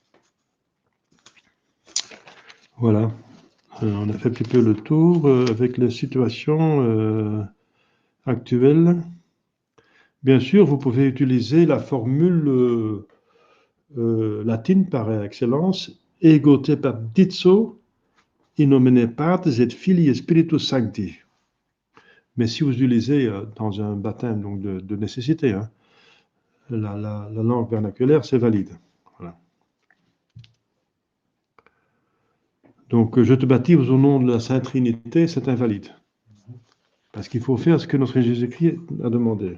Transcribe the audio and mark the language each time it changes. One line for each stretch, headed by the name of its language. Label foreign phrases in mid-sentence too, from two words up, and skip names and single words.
French: Voilà. On a fait un petit peu le tour avec les situations actuelles. Bien sûr, vous pouvez utiliser la formule latine par excellence,
Latin: ego te baptizo in nomine Patris et Filii et Spiritus Sancti.
French: Mais si vous utilisez dans un baptême donc de nécessité, hein, la langue vernaculaire, c'est valide. Voilà. Donc, je te baptise au nom de la Sainte Trinité, c'est invalide. Parce qu'il faut faire ce que notre Jésus-Christ a demandé.